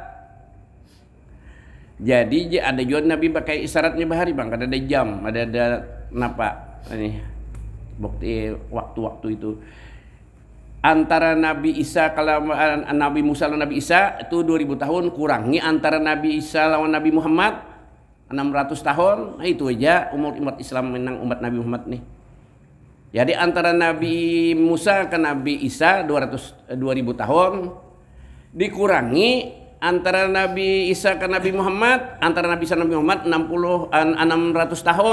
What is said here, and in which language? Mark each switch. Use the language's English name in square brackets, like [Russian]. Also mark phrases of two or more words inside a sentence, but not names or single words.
[Indonesian] Jadi ada juga Nabi pakai isyaratnya bahari bang, ada jam, ada napa ini bukti waktu-waktu itu antara Nabi Isa kalau Nabi Musa lawan Nabi Isa itu 2000 tahun kurangi antara Nabi Isa lawan Nabi Muhammad 600 tahun. Nah, itu aja umur umat Islam menang umat Nabi Muhammad nih. Jadi antara Nabi Musa ke Nabi Isa 2000 tahun dikurangi antara Nabi Isa ke Nabi Muhammad, antara Nabi Isa dan Nabi Muhammad 600 tahun.